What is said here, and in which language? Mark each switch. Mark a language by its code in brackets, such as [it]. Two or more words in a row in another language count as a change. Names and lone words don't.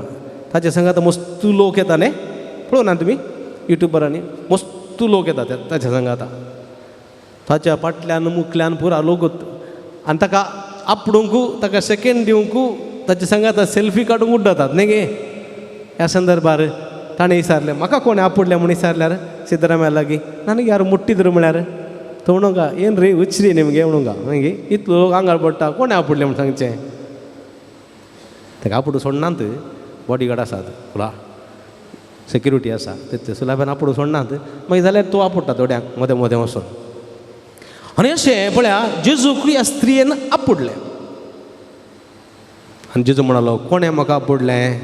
[kok] ताचे संग आतां मस्त लोक येता न्ही पळोवं ना तुमी युट्यूबरांनी मस्त लोक येता ताच्या संग आतां. ताच्या फाटल्यान मुखल्यान पुरा लोक आनी ताका आपडूंकू ताका सेकेंड दिवंकू ताचे संग आतां सेल्फी काडूंक उड्डतात न्ही गे. ह्या संदर्भार ताणें विचारलें म्हाका कोणें आपडलें म्हणून विचारल्यार सिद्धरामया लागीं [kn] ನನಗೆ ಯಾರು ಮುಟ್ಟಿದ್ರು [kok] म्हळ्यार तो म्हणूंक [kn] ಏನು ರೀ ಹುಚ್ಚ್ರಿ ನಿಮಗೆ [kok] म्हणूंक मागीर इतलो लोक आंगार पडटा कोणें आपडलें म्हूण सांगचें. ताका आपडूं सोडनात [en] body guard [kok] आसात [en] full security [kok] आसा ते सुलाब्यान आपडूं सोडनात. मागीर जाल्यार तूं आपडटा थोड्यांक मदें मदें वचून. आनी अशें पळया जेजूक ह्या स्त्रियेन आपडलें आनी जेजू म्हणलो कोणें म्हाका आपडलें.